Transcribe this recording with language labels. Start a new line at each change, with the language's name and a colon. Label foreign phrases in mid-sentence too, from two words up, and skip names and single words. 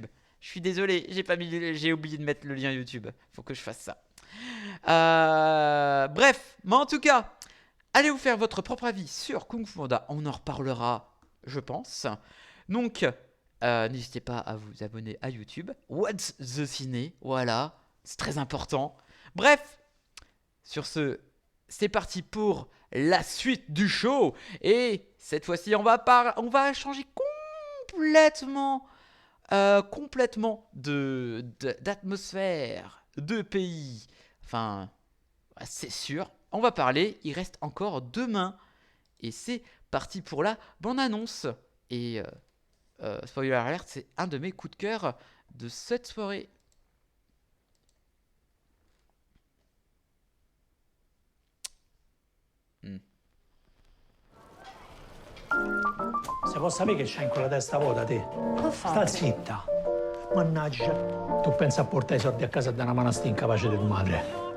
French: Je suis désolé, j'ai oublié de mettre le lien YouTube. Faut que je fasse ça. Bref, mais en tout cas, allez vous faire votre propre avis sur Kung Fu Panda. On en reparlera, je pense. Donc, N'hésitez pas à vous abonner à YouTube. What's the Ciné, voilà, c'est très important. Bref, sur ce, c'est parti pour la suite du show. Et cette fois-ci, on va changer complètement d'atmosphère, de pays. Enfin, c'est sûr. On va parler, il reste encore demain. Et c'est parti pour la bande-annonce. Et
English: spoiler alert,
French: c'est un de mes coups de cœur de cette soirée.
Italian: Se può sapere che c'hai in quella testa vuota, te? Sta zitta. Mannaggia. Tu pensi a portare i soldi a casa da una manastia incapace di tua madre.